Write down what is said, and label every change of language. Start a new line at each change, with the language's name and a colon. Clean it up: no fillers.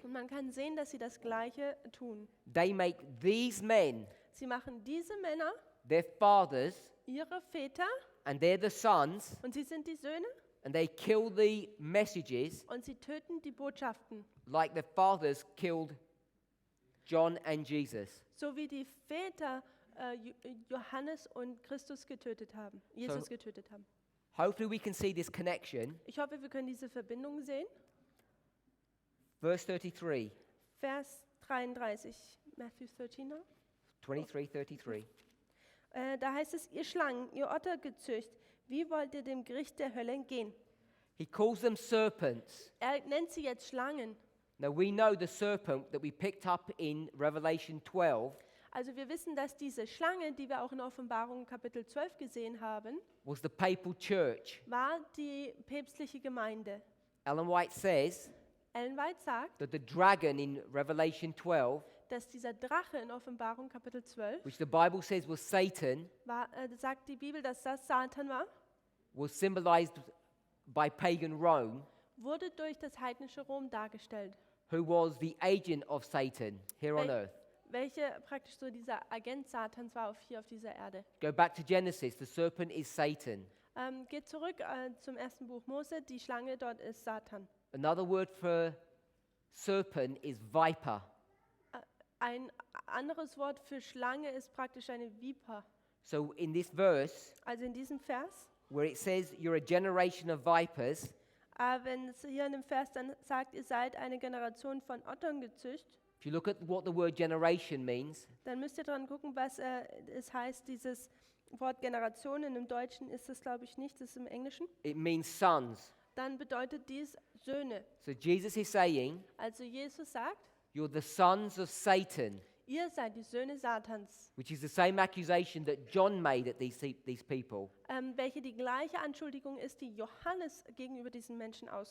German: Und man kann sehen, dass sie das Gleiche tun.
English: They make these men
German: Sie machen diese Männer
English: their fathers,
German: ihre Väter
English: and they're the sons,
German: und sie sind die Söhne
English: and they kill the messages
German: und sie töten die Botschaften.
English: like the fathers killed John and Jesus.
German: So wie die Väter Johannes und Christus getötet haben, Jesus getötet haben.
English: Hopefully we can see this connection.
German: Ich hoffe, wir können diese Verbindung sehen.
English: Verse 33,
German: Vers 33, Matthew 13. 23, 33. Da heißt es, ihr Schlangen, ihr Ottergezücht, wie wollt ihr dem Gericht der Hölle entgehen?
English: He calls them serpents.
German: Er nennt sie jetzt Schlangen.
English: Now we know the serpent that we picked up in Revelation 12
German: Also wir wissen, dass diese Schlange, die wir auch in Offenbarung Kapitel 12 gesehen haben,
English: was the papal church.
German: war die päpstliche Gemeinde.
English: Ellen White says
German: Ellen White sagt,
English: that the dragon in Revelation 12,
German: dass dieser Drache in Offenbarung Kapitel 12,
English: which the Bible says was Satan,
German: sagt die Bibel, dass das Satan war,
English: was symbolized by pagan Rome,
German: wurde durch das heidnische Rom dargestellt,
English: who was the agent of Satan here on earth.
German: welche praktisch so dieser Agent Satans war hier auf dieser Erde.
English: Go back to Genesis, the serpent is Satan.
German: Geht zurück zum ersten Buch Mose, die Schlange dort ist Satan.
English: Another word for serpent is viper.
German: Ein anderes Wort für Schlange ist praktisch eine Viper.
English: So in this verse,
German: Also in diesem Vers,
English: where it says you're a generation of vipers,
German: wenn es hier in dem Vers dann sagt, ihr seid eine Generation von Ottern gezücht,
English: if you look at what the word generation means,
German: dann müsst ihr dran gucken, was es heißt, dieses Wort Generation. Im Deutschen ist es, glaube ich, nicht, das ist im Englischen.
English: it means sons.
German: Dann bedeutet dies Söhne.
English: So Jesus is saying,
German: Also Jesus sagt,
English: you're the sons of Satan,
German: ihr seid die Söhne Satans,
English: which is the same accusation that John made at these people.
German: welche die gleiche Anschuldigung ist, die Johannes gegenüber diesen Menschen